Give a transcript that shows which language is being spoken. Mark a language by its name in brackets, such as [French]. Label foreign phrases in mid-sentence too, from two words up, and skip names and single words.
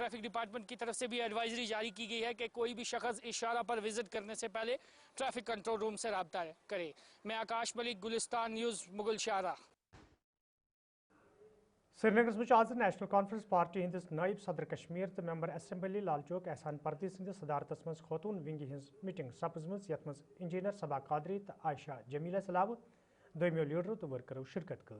[English] traffic department [Hindi] की तरफ से भी एडवाइजरी जारी की गई है कि कोई भी शख्स इस शाहरा पर विजिट करने से पहले [English] traffic control room [Hindi] से रब्ता करे। मैं आकाश मलिक, गुलिस्तान न्यूज़, मुगल शाहरा। [Kashmiri] श्रीनगर में आज नेशनल कॉन्फ्रेंस पार्टी हंदिस नायब सदर कश्मीर तो [English] member assembly [Kashmiri] लालचौक एहसान पर्दी सदस सदारतस मज खतून विंग हज मीटिंग सपजम, यथ मज इंजीनियर सबा कादरी तो आयशा जमीला अलावा दोमियो लीडरों तो वर्करों शिरकत कर।